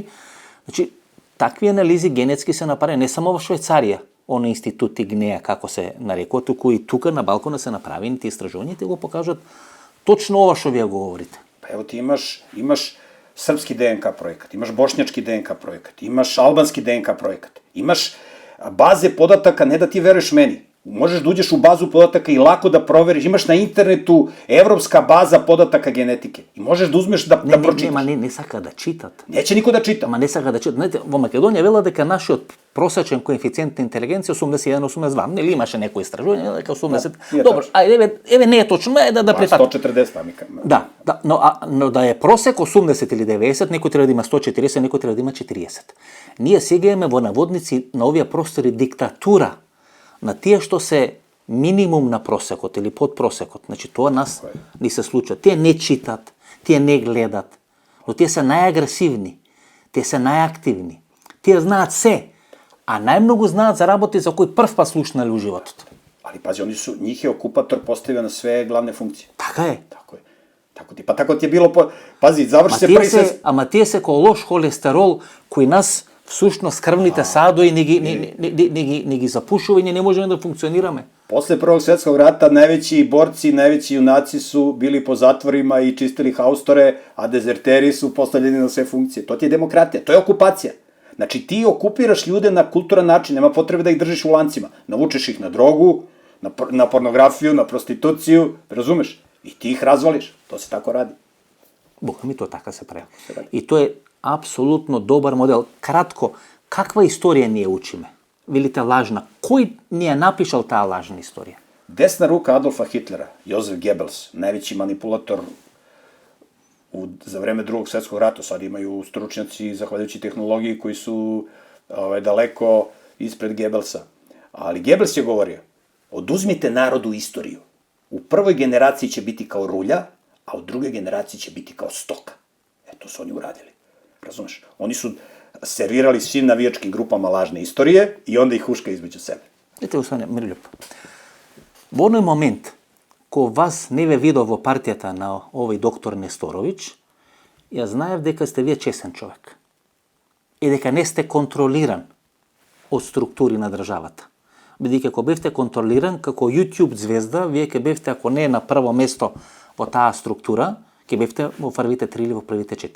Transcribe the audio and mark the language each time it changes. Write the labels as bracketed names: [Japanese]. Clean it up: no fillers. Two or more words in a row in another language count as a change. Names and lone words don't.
[Macedonian] Значи, такви анализи генетски се направени не само во Швајцарија, оној институт ИГНЕА, како се нарекува, туку и тука на балкона се направени тие истражувања и го покажат точно ова што вие го говорите. [Serbian] Па ево ти имаш српски ДНК проекат, имаш боšnjački ДНК проекат, имаш албански ДНК проекат, имаш baze podataka, ne da ti veruješ meni. Možeš da uđeš u bazu podataka i lako da proveriš. Imaš na internetu evropska baza podataka genetike. I možeš da uzmeš da pročitaš. [Macedonian] Не сака да читат. [Serbian] Неće niko da čita. [Macedonian] Ама не сака да читат. Знаете, во Македонија вела дека нашиот просечен коефициент на интелигенција 81-82. Нели имаше некои истражување дека 80. Добро, ајде еве не е точно, да прифатим. 140 памика. Да, но да е просек 80 или 90, некој треба да има 140, некој треба да има 40. Ние сега имаме во наводници на овие простори диктатура на тие што се минимум на просекот или под просекот. Значи, тоа нас ни се случува. Тие не читат, тие не гледат, но тие се најагресивни, тие се најактивни, тие знаат се, а најмногу знаат за работи за кои прв пат слушнали у животот. [Serbian] Ali pazi, njih je okupator postavio na sve glavne funkcije. [Macedonian] Така е. [Serbian] Tako je. Tako ti je bilo, pazi, završi se prvi sve... [Macedonian] Ама тие се кој лош холестерол кој нас всушност крвните садови не ги запушува и не можеме да функционираме. [Serbian] Posle Prvog svjetskog rata najveći borci, najveći junaci su bili po zatvorima i čistili haustore, a dezerteri su postavljeni na sve funkcije. To ti je demokratija, to je okupacija. Znači ti okupiraš ljude na kulturan način, nema potrebe da ih držiš u lancima. Navučeš ih na drogu, na pornografiju, na prostituciju, razumeš? I ti ih razvališ, to se tako radi. [Macedonian] Бога ми, тоа така се прави. И тоа е апсолутно добар модел. Кратко, каква историја ние учиме? Велите лажна. Кој ни е напишал таа лажна историја? [Serbian] Desna ruka Adolfa Hitlera, Josef Goebbels, najveći manipulator za vreme Drugog svjetskog rata, sad imaju stručnjaci, zahvaljujući tehnologiji, koji su daleko ispred Goebbelsa. Ali Goebbels je govorio, oduzmite narodu istoriju. U prvoj generaciji će biti kao rulja, a u drugoj generaciji će biti kao stoka. To su oni uradili. Razumeš? Oni su servirali svim navijačkim grupama lažne istorije i onda ih huška između sebe. [Macedonian] Ете, господине Мирлјуп, во оној момент, ко вас не ве видов во партијата на овој доктор Несторовиќ, ја знаев дека сте вие чесен човек. И дека не сте контролиран од структури на државата. Бидејќи ако бевте контролиран како YouTube звезда, вие ќе бевте, ако не на прво место во таа структура, ќе бевте во првите 3 или во првите 4.